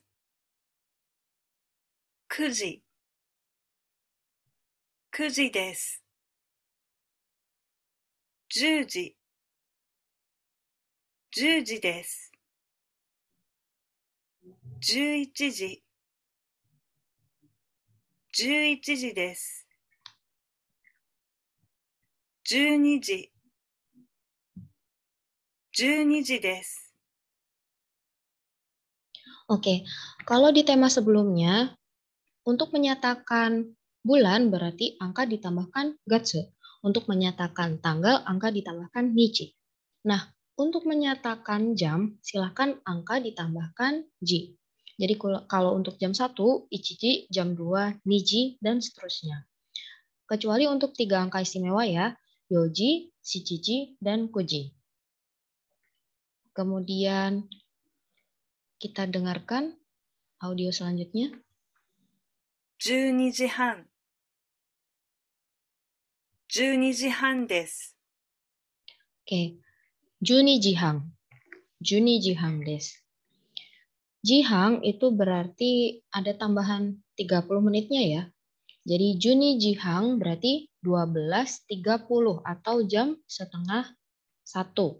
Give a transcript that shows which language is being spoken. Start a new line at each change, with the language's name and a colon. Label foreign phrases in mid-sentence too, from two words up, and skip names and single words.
Japanese: 。9 時、9時です。10時、10時です。11時、11時です。12時、12時です。
Indonesian: Oke, kalau di tema sebelumnya, untuk menyatakan bulan berarti angka ditambahkan gatsu. Untuk menyatakan tanggal, angka ditambahkan nichi. Nah, untuk menyatakan jam, silakan angka ditambahkan ji. Jadi kalau untuk jam 1, ichiji, jam 2, niji, dan seterusnya. Kecuali untuk 3 angka istimewa ya, yoji, shichiji, dan kuji. Kemudian kita dengarkan audio selanjutnya.
Japanese: 12 時半、12時半です。オーケー、十二時半. 十二時半です.
Indonesian: Jihang itu berarti ada tambahan 30 menitnya ya. Jadi
Japanese: 十二時半
Indonesian: berarti 12.30 atau jam setengah 1.